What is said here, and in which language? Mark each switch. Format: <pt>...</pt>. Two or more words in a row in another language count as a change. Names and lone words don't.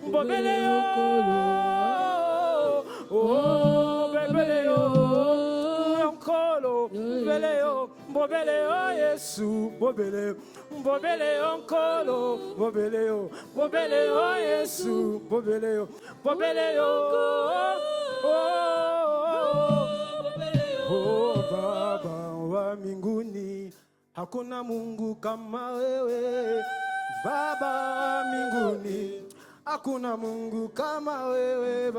<ln>oh bobele yo nkolo bobele yo Yesu bobele yo nkolo bobele yo Yesu bobele yo oh</ln> <sw>Baba wa mbinguni, hakuna Mungu kama wewe. Baba wa mbinguni, hakuna Mungu kama wewe.</sw>